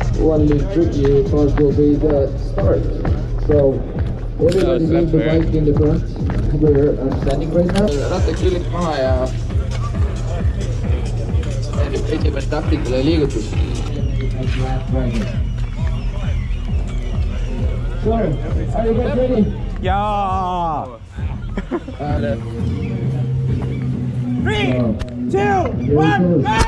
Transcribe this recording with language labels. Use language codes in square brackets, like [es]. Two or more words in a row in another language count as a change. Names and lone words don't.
[en] one lead rookie cars will be the start. So everybody leave the bike in the front where I'm standing right now. [et] Ratta külg maha ja esimene taktikaline liigutus. [en] So, are you guys ready? [et] Jaa! 3, 2, 1, go!